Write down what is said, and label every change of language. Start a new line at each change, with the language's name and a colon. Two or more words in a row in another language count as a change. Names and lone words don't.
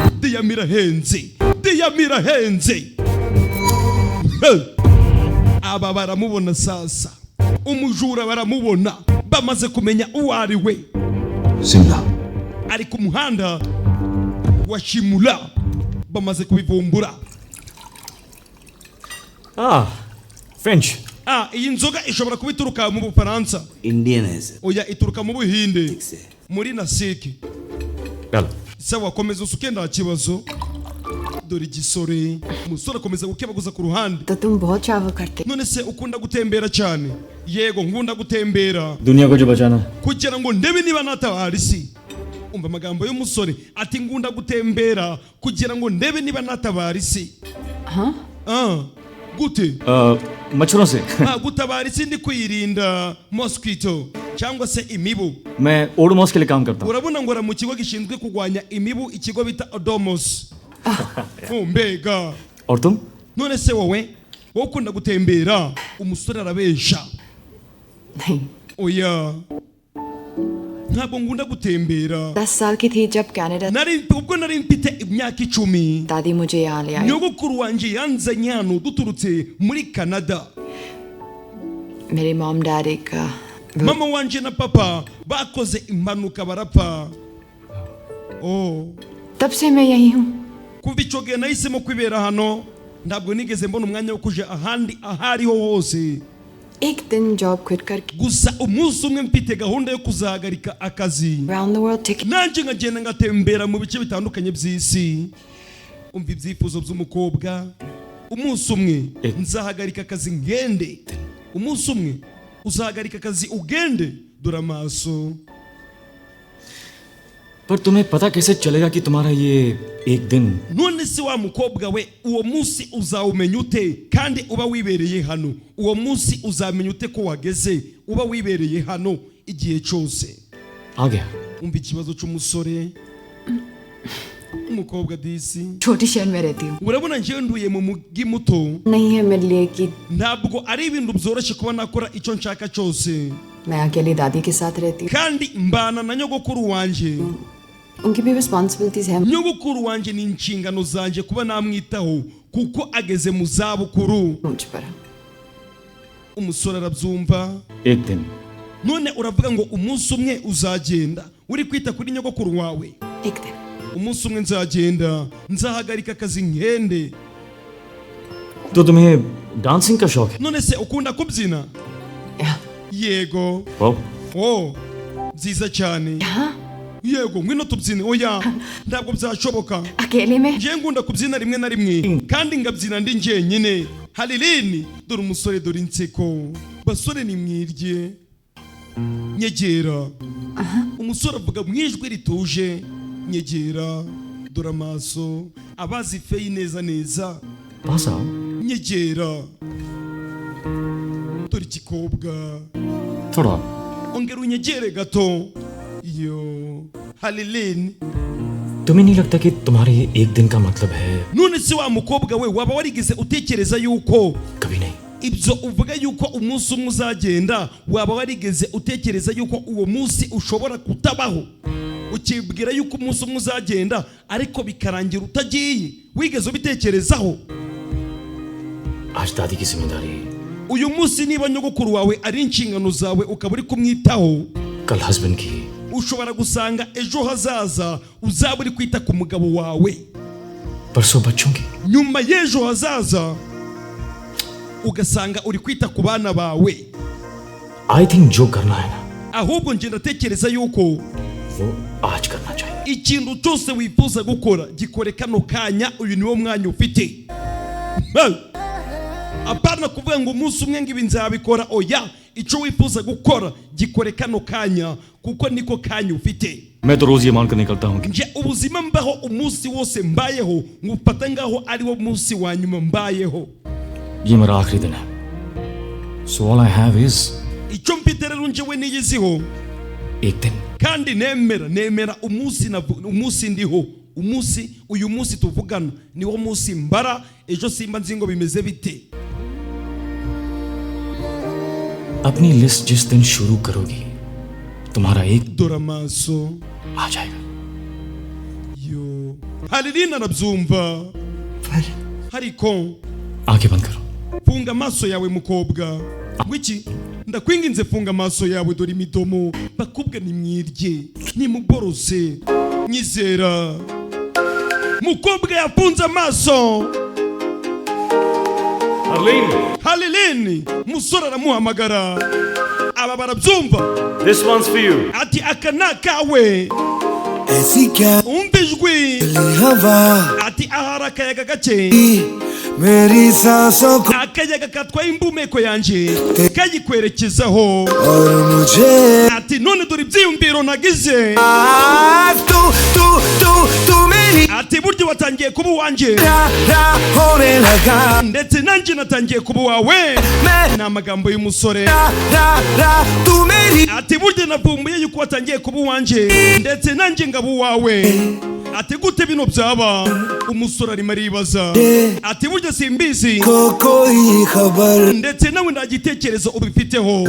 Kinyarwanda: irahenze aba baramubona sasa umujura baramubona bamaze kumenya uwo ari we Simla ari ku muhanda wa Shimula bamaze kubivumbura. French. Iyi nzoga ishobora kuba ituruka mu Bufaransa.
Hindi: Indian है सर.
Kinyarwanda: Oya ituruka mu Buhinde. Muri Nasiki. Sawa komeza usuke nta kibazo. Dore igisore umusore akomeza gukebaguza ku ruhande.
Hindi: तो तुम बहुत ट्रैवल करते
Kinyarwanda: None se ukunda gutembera cyane? Yego nkunda gutembera.
Hindi: दुनिया को जो बचाना
Kinyarwanda: Kugira ngo ndebe niba natabara isi. Umva amagambo y'umusore ati ngunda gutembera kugira ngo ndebe niba natabara isi. Gute?
Hindi: मच्छरों से
Kinyarwanda: gutabara isi ndi kwirinda mosquito cyangwa se imibu.
Hindi: मैं ओडोमॉस के लिए काम करता हूँ.
Kinyarwanda: Urabona ngora mu kigo gishinzwe kurwanya imibu ikigo bita Odomos. Mbega.
Hindi: और तुम?
Kinyarwanda: None se wowe ukunda gutembera umusore arabesha.
Hindi: नहीं
Kinyarwanda: Oya. Ntabwo ngunda gutembera.
Hindi: 10 साल की थी जब कनाडा
Kinyarwanda: Ubwo nari mfite imyaka 10.
Hindi: दादी मुझे यहाँ ले आई
Kinyarwanda: Nyogokuru wanje yanzanye hano duturutse muri Canada.
Hindi: मेरी
English: mom dad
Hindi: एक
Kinyarwanda: Mama wanje na papa bakoze impanuka barapfa.
Hindi: तब से मैं यही हूँ
Kinyarwanda: Kuva icyo gihe nahisemo kwibera hano ntabwo nigeze mbona umwanya wo kuja ahandi ahariho hose.
Hindi: एक दिन
English: job quit
Hindi: करके
Kinyarwanda: Gusa umunsi umwe mfite gahunda yo kuzahagarika akazi.
English: around the world ticket
Kinyarwanda: Nanje nkagenda ngatembera mu bice bitandukanye by'isi. Umva ibyifuzo by'umukobwa. Umunsi umwe nzahagarika akazi ngende. Umunsi umwe uzahagarika akazi ugende dore amaso.
Hindi: पर तुम्हें पता कैसे चलेगा कि तुम्हारा ये एक दिन
Kinyarwanda: None se wa mukobwa we uwo munsi uzawumenya ute kandi uba wibereye hano? Uwo munsi uzamenya ute ko wageze uba wibereye hano igihe cyose?
Hindi: आ गया.
Kinyarwanda: Umva ikibazo cy'umusore. Umukobwa disi.
Hindi: छोटी शहर में रहती हूँ
Kinyarwanda: Urabona njyewe nduye mu mugi muto.
Hindi: नहीं है मेरे लिए कि
Kinyarwanda: Ntabwo ari ibintu byoroshye kuba nakora icyo nshaka cyose.
Hindi: मैं अकेली दादी के साथ रहती हूँ
Kinyarwanda: Kandi mbana na nyogokuru wanje.
Hindi: उनकी भी रिस्पॉन्सिबिलिटीज हैं
Kinyarwanda: Nyogokuru wanje ni inshingano zanje kuba namwitaho kuko ageze mu zabukuru.
Hindi: मुझ पर
Kinyarwanda: Umusore arabyumva.
Hindi: एक दिन
Kinyarwanda: None uravuga ngo umunsi umwe uzagenda uri kwita kuri nyogokuru wawe.
Hindi: एक दिन
Kinyarwanda: Umunsi umwe nzagenda nzahagarika akazi ngende.
Hindi: तो तुम्हें डांसिंग का शौक है?
Kinyarwanda: None se ukunda kubyina? Yego. Byiza cyane. Yego ngwino tubyine. Oya ntabwo byashoboka.
Hindi: अकेले में
Kinyarwanda: Ngiye ngunda kubyina rimwe na rimwe kandi ngabyina ndi njyenyine. Halilini dore umusore dore inseko. Basore ni mwirye. Nyegera. Umusore avuga mu ijwi rituje. Nyegera dore amaso abazi feyi neza neza. Pasa Nyegera dore ikikobwa.
Hindi: थोड़ा
Kinyarwanda: Ongera unyegere gato. Yo Halilini.
Hindi: तुम्हें नहीं लगता कि तुम्हारे ये एक दिन का मतलब है?
Kinyarwanda: None se wa mukobwa we waba warigeze utekereza yuko
Hindi: कभी नहीं.
Kinyarwanda: ibyo uvuga yuko umunsi umwe uzagenda waba warigeze utekereza yuko uwo munsi ushobora kutabaho? Ukibwira yuko umunsi umwe uzagenda ariko bikarangira utagiye wigeze ubitekerezaho?
Hindi: आज दादी की जिम्मेदारी,
Kinyarwanda: Uyu munsi niba nyogokuru wawe ari inshingano zawe ukaba uri kumwitaho,
Hindi: कल हस्बैंड की,
Kinyarwanda: ushobora gusanga ejo hazaza uzaba uri kwita ku mugabo wawe,
Hindi: परसों बच्चों की,
Kinyarwanda: nyuma y'ejo hazaza ugasanga uri kwita ku bana bawe.
English: I think
Hindi: जो करना है ना
Kinyarwanda: Ahubwo nje ndatekereza yuko
Hindi: वो आज करना चाहिए.
Kinyarwanda: ikintu cyose wifuza gukora gikore kano kanya, uyu niwo mwanya ufite. Apana kuvuga ngo umunsi umwe ngibi nzabikora. Oya, icyo wifuza gukora gikore kano kanya kuko niko kanya ufite.
Hindi: मैं तो रोज ये मानकर निकलता हूँ कि
Kinyarwanda: Nje ubuzima mbaho umunsi wose mbayeho ngufata ngaho ari wo munsi wa nyuma mbayeho.
Hindi: ये मेरा आखिरी दिन है.
English: So all I have is
Kinyarwanda: Icyo mfite rero njewe niyiziho
Hindi: एक दिन.
Kinyarwanda: kandi nemera umunsi ndiho. Uyu munsi tuvugana niwo munsi mbara. Ejo simba nzi ngo bimeze bite.
Hindi: अपनी लिस्ट जिस दिन शुरू करोगी तुम्हारा एक
Kinyarwanda: dore amaso
Hindi: आ जाएगा.
Kinyarwanda: yo Halilina nabyumva hariko
Hindi: आंखें बंद करो.
Kinyarwanda: funga amaso yawe mukobwa ngwiki ndakwinginze funga amaso yawe dore imidomo bakubwa nimwirye nimuborose nyizera mukobwa yafunze amaso Halilini musore aramuhamagara aba barabyumva.
English: This one's for you.
Kinyarwanda: ati akana kawe
Hindi: ऐसी क्या
Kinyarwanda: umva ijwi
Hindi: हवा
Kinyarwanda: ati ahari akayaga gake
Hindi: मेरी सांसों को
Kinyarwanda: akayaga katwaye imbumeko yanjye kayikwerekezaho
Hindi: और मुझे
Kinyarwanda: ati none dore ibyiyumviro nagize
Hindi: तू मेरी
Kinyarwanda: ati burya watangiye kuba uwanjye
Hindi: होने लगा
Kinyarwanda: ndetse nanjye natangiye kuba uwawe ni amagambo y'umusore
Hindi: तू मेरी
Kinyarwanda: ati burya navumbuye yuko watangiye kuba uwanjye ndetse nanjye ngaba uwawe ati gute bino byaba umusore arimo aribaza ati burya simbizi
Hindi: कोई खबर
Kinyarwanda: ndetse nawe nta gitekerezo ubifiteho